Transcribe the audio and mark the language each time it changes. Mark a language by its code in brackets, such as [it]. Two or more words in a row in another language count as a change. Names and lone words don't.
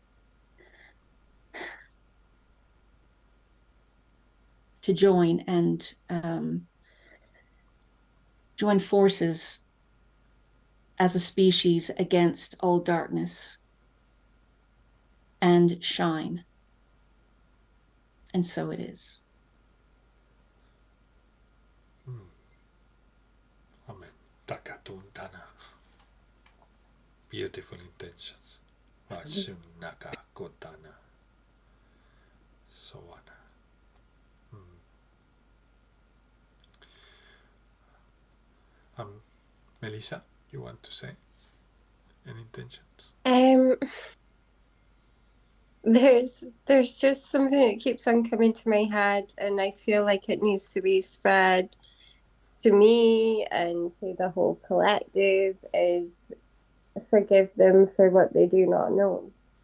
[en] To join and join forces as a species against all darkness and shine. And so it is. Amen. Takatuntana. Beautiful intentions. Vashun naka kotana. Soana. Melissa, you want to say any intentions? There's just something that keeps on coming to my head, and I feel like it needs to be spread to me and to the whole collective, is forgive them for what they do not know.